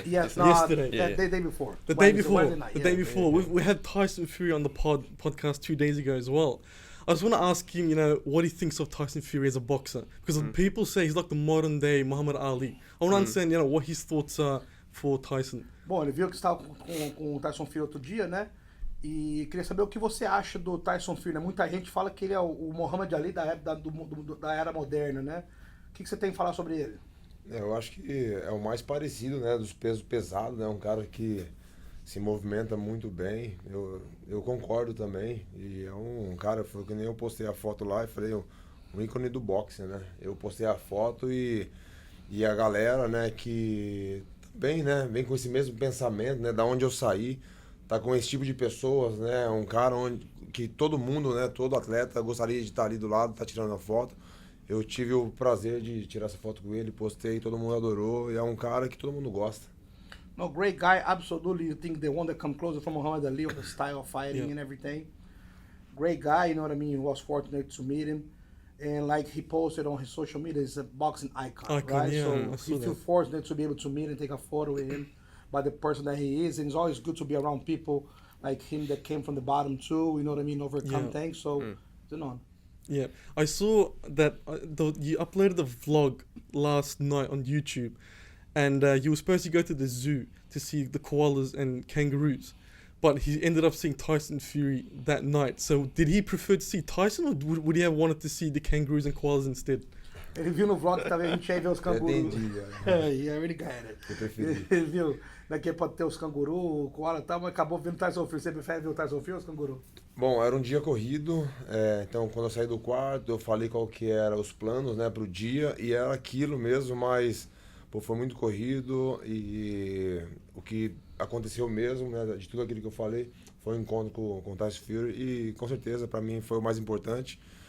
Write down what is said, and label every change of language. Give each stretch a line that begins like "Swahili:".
English: The day before. The day before. We had Tyson Fury on the podcast 2 days ago as well. I just want to ask him, what he thinks of Tyson Fury as a boxer. Because people say he's like the modern day Muhammad Ali. I want to understand, what his thoughts are for Tyson.
Portuguese: Bom, ele viu que estava com o Tyson Fury outro dia, né? E queria saber o que você acha do Tyson Fury, né? Muita gente fala que ele é o Muhammad Ali da era moderna, né? O que você tem a falar sobre ele? Eu acho que é o mais parecido, né, dos pesos pesados, né? Um cara que se movimenta muito bem. Eu concordo também. E é um cara, foi que nem eu postei a foto lá e falei, um ícone do boxe, né? Eu postei a foto e a galera, né, que também, né, vem com esse mesmo pensamento, né, da onde eu saí, tá com esse tipo de pessoas, né? Um cara que todo mundo, né, todo atleta gostaria de estar ali do lado, tá tirando a foto. Eu tive o prazer de tirar essa foto com ele, postei, todo mundo adorou, e é um cara que todo mundo gosta.
English: No, great guy, absolutely. You think the one that come closer from Muhammad Ali, the style of fighting and everything. Great guy, you know what I mean? Was fortunate to meet him. And like he posted on his social media, he's a boxing icon, right? Yeah, so he feel fortunate to be able to meet and take a photo with him by the person that he is. And it's always good to be around people like him that came from the bottom too, you know what I mean? Overcome things, so it's an honor. Yeah, I saw that you uploaded the vlog last night on YouTube, and you were supposed to go to the zoo to see the koalas and kangaroos, but he ended up seeing Tyson Fury that night. So did he prefer to see Tyson, or would he have wanted to see the kangaroos and koalas instead?
Portuguese: Ele viu no vlog que também a gente ia ver os cangurus. Entendi,
English: He already got it.
Portuguese: Eu preferi. Ele viu, daqui pode ter os cangurus, o koala e tal, mas acabou vendo o Tyson Fury. Você prefere ver o Tyson Fury ou os cangurus? Bom, era um dia corrido, então quando eu saí do quarto eu falei qual que eram os planos, né, pro dia, e era aquilo mesmo, mas foi muito corrido, e o que aconteceu mesmo, né, de tudo aquilo que eu falei, foi um encontro com o Tyson Fury, e com certeza para mim foi o mais importante.